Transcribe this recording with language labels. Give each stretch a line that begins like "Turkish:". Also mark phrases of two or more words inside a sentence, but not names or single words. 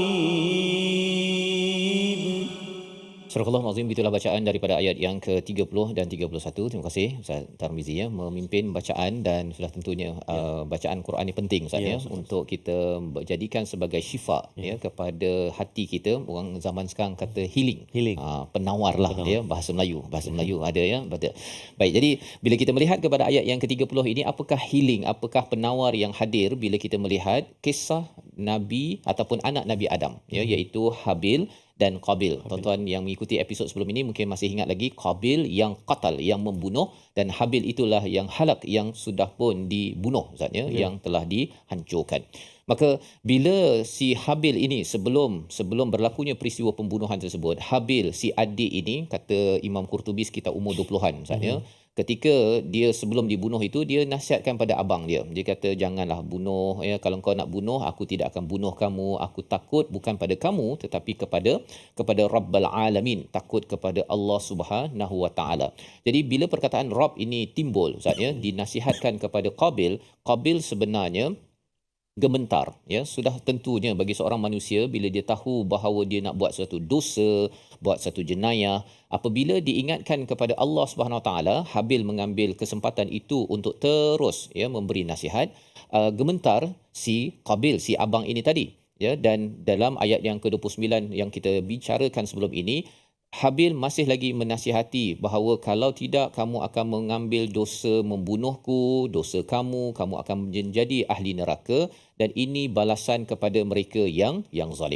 Malay: Surah Al-Azim, itulah bacaan daripada ayat yang ke-30 dan 31. Terima kasih Ustaz Tarmizi memimpin bacaan, dan sudah tentunya bacaan Quran ni penting Ustaz untuk kita jadikan sebagai syifa kepada hati kita. Orang zaman sekarang kata healing. Penawar lah bahasa Melayu ada betul. Baik, jadi bila kita melihat kepada ayat yang ke-30 ini, apakah healing, apakah penawar yang hadir bila kita melihat kisah Nabi ataupun anak Nabi Adam iaitu Habil dan Qabil. Tuan-tuan yang mengikuti episod sebelum ini mungkin masih ingat lagi, Qabil yang qatal, yang membunuh, dan Habil itulah yang halak, yang sudah pun dibunuh yang telah dihancurkan. Maka bila si Habil ini sebelum berlakunya peristiwa pembunuhan tersebut, Habil si adik ini, kata Imam Qurtubi sekitar umur 20-an ketika dia sebelum dibunuh itu, dia nasihatkan pada abang dia. Dia kata, janganlah bunuh, kalau kau nak bunuh, aku tidak akan bunuh kamu. Aku takut bukan pada kamu tetapi kepada
Arabic: رب العالمين,
Malay: takut kepada Allah
Arabic: سبحانه وتعالى.
Malay: Jadi bila perkataan Rabb ini timbul dinasihatkan kepada Qabil sebenarnya gementar. Sudah tentunya bagi seorang manusia bila dia tahu bahawa dia nak buat satu dosa, buat satu jenayah, apabila diingatkan kepada Allah
Arabic: سبحانه وتعالى,
Malay: Habil mengambil kesempatan itu untuk terus memberi nasihat. Gementar si Qabil, si abang ini tadi, dan dalam ayat yang ke-29 yang kita bicarakan sebelum ini, Habil masih lagi menasihati bahawa kalau tidak, kamu akan mengambil dosa membunuhku, dosa kamu akan menjadi ahli neraka, dan ini balasan kepada mereka yang zalim.